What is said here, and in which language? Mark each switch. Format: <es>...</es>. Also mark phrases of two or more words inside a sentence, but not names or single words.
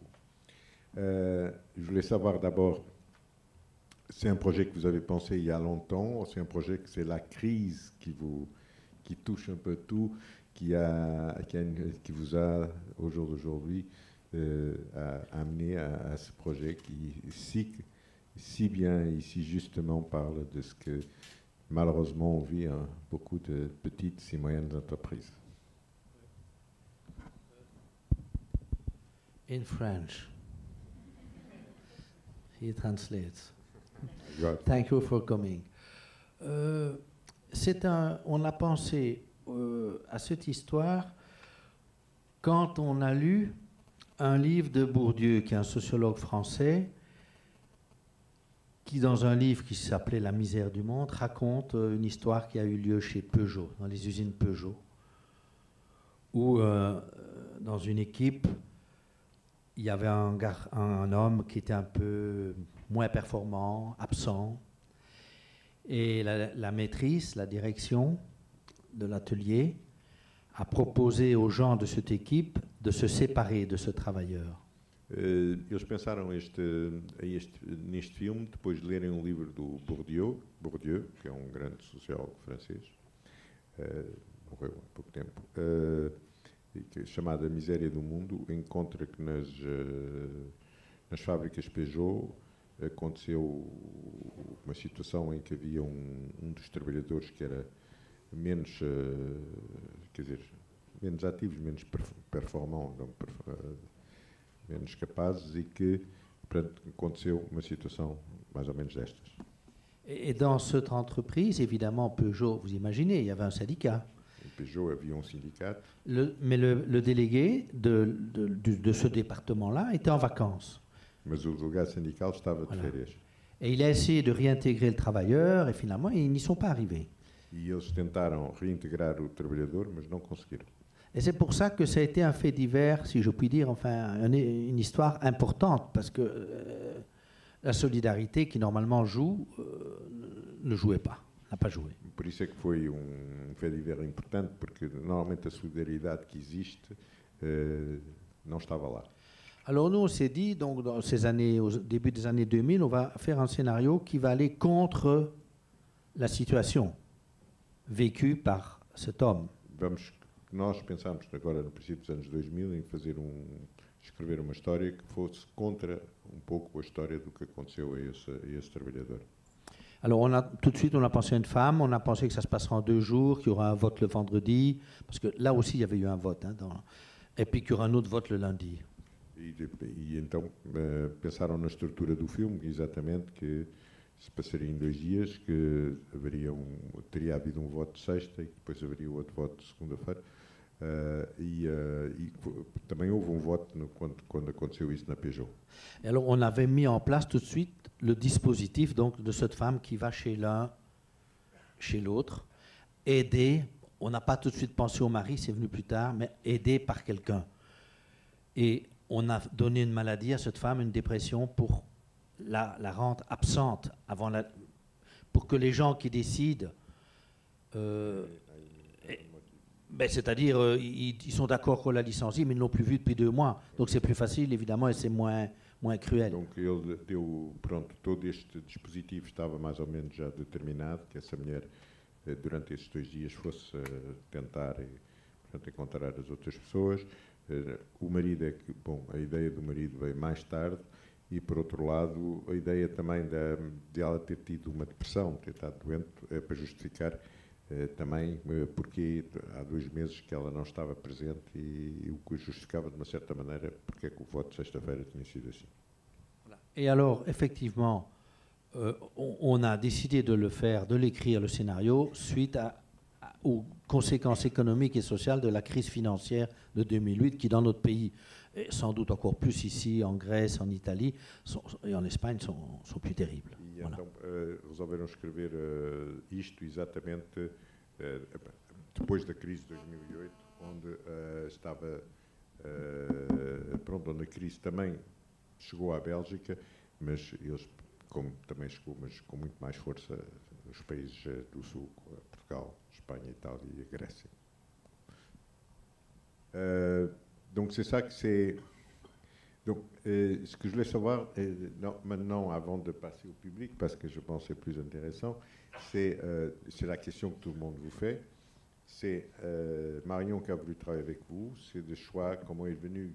<fr>Je voulais savoir d'abord, c'est un projet que vous avez pensé il y a longtemps, c'est un projet que c'est la crise qui touche un peu tout, qui vous a au jour d'aujourd'hui amené à ce projet qui si bien et si justement parle de ce que malheureusement on vit beaucoup de petites et moyennes entreprises.</fr> <en>In French. He translates. Thank you for coming.</en> <fr>On a pensé à cette histoire quand on a lu un livre de Bourdieu, qui est un sociologue français, qui, dans un livre qui s'appelait La misère du monde, raconte une histoire qui a eu lieu chez Peugeot, dans les usines Peugeot, où dans une équipe, il y avait un homme qui était un peu moins performant, absent, et la maîtrise, la direction de l'atelier a proposé aux gens de cette équipe de se séparer de ce travailleur.</fr> <pt>Eles pensaram neste filme depois de lerem um livro do Bourdieu, que é um grande sociólogo francês, morreu há pouco tempo, chamado A Miséria do Mundo. Encontra que nas fábricas Peugeot aconteceu uma situação em que havia um dos trabalhadores que era menos, menos ativos, menos performants, menos capazes e que, portanto, aconteceu uma situação mais ou menos destas.</pt> <fr>Et dans cette entreprise, évidemment, Peugeot, vous imaginez, il y avait un syndicat.</fr> <pt>Peugeot havia um sindicato.</pt> <fr>Mais le délégué de ce département-là était en vacances.</fr> <pt>Mas o delegado sindical estava de férias.</pt> <fr>Et il a essayé de réintégrer le travailleur et finalement, ils n'y sont pas arrivés.</fr> <pt>E eles tentaram reintegrar o trabalhador, mas não conseguiram.</pt> <fr>Et c'est pour ça que ça a été un fait divers, si je puis dire, enfin, une histoire importante, parce que la solidarité qui normalement joue ne jouait pas, n'a pas joué.</fr> <pt>Por isso é que foi</pt> <fr>fait divers</fr> <pt>importante, porque normalmente a solidariedade que existe não estava lá.</pt> <fr>Alors nous, on s'est dit, donc, dans ces années, au début des années 2000, on va faire un scénario qui va aller contre la situation vécue par cet homme.</fr> <pt>Nós pensámos agora no princípio dos anos 2000 em escrever uma história que fosse contra um pouco a história do que aconteceu a esse trabalhador.</pt> <fr>Alors tout de suite on a pensé à une femme, on a pensé que ça se passera en 2 jours, qu'il y aura un vote le vendredi, parce que là aussi il y avait eu un vote, et puis qu'il y aura un autre vote le lundi.</fr> <pt>E então pensaram na estrutura do filme, exatamente, que se passaria em 2 dias, que teria havido um voto de sexta e depois haveria outro voto de segunda-feira. E também houve um voto quando aconteceu isso na Peugeot.</pt> <fr>Alors on avait mis en place tout de suite le dispositif donc, de cette femme qui va chez l'un, chez l'autre, aidée. On n'a pas tout de suite pensé au mari, c'est venu plus tard, mais aidée par quelqu'un. Et on a donné une maladie à cette femme, une dépression, pour la rendre absente pour que les gens qui décident, c'est-à-dire ils sont d'accord qu'on la licencie, mais ils ne l'ont plus vue depuis 2 mois. Donc c'est plus facile, évidemment, et c'est moins cruel.</fr> <pt>Donc ele deu, pronto, todo este dispositivo estava mais ou menos já determinado, que essa mulher, durante esses 2 dias, fosse tentar encontrar as outras pessoas. O marido a ideia do marido veio mais tarde. E, por outro lado, a ideia também de ela ter tido uma depressão, ter estado doente, é para justificar também porque há 2 meses que ela não estava presente e o que justificava de uma certa maneira porque é que o voto de sexta-feira tinha sido assim.</pt> <fr>Et alors, effectivement, on a décidé de le faire, de l'écrire, le scénario, suite aux conséquences économiques et sociales de la crise financière de 2008, qui dans notre pays, et sans doute encore plus ici, en Grèce, en Italie et en Espagne, sont plus terribles.</fr> <pt>E</pt> <fr>Voilà.</fr> <pt>então resolveram escrever isto exatamente depois da crise de 2008, onde estava pronto, onde a crise também chegou à Bélgica, mas eles, como também chegou, mas com muito mais força, os países do Sul, Portugal, Espanha, Itália e a Grécia.</pt> <fr>Donc c'est ça que c'est. Donc, ce que je voulais savoir, maintenant, avant de passer au public, parce que je pense que c'est plus intéressant, c'est la question que tout le monde vous fait. C'est Marion qui a voulu travailler avec vous, c'est de choix, comment elle est venue.</fr>